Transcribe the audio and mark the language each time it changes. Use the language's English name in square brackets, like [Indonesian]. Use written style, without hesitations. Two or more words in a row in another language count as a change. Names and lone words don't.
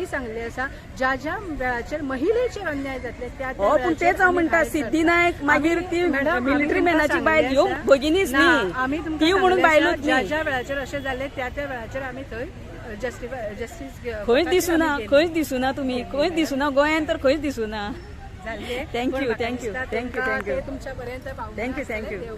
[Konkani] उलोवूय सांगले आसा ज्या ज्या वेळाचेर महिलेचेर अन्याय जातले त्या त्या हो, पण वेळाचेर तेच हांव आमी म्हणटा, भायर सिद्धी सरता. नायक मागीर ती मॅडम, आमी मिलिटरी तुमकां मॅनाची बायल सांगले ह्यो आसा. भगिनीच ना, आमी न्ही, तुमकां ती म्हणून सांगले आसा, बायलोच ज्या न्ही. ज्या वेळाचेर अशें जालें त्या त्या वेळाचेर आमी थंय जस्टीस खंयच दिसूना, खंयच दिसूना तुम्ही, खंयच दिसूना गोंयांत तर खंयच दिसूना. जाल्ले. [English] Thank [Konkani] पण [English] you, [Konkani] म्हाका [English] thank you, [Konkani] दिसता [English] thank you, [Konkani] तुमकां [English] thank you. [Konkani] ते तुमच्या पर्यंत पावना [English] Thank you, thank you. [Konkani] आसतलें. देव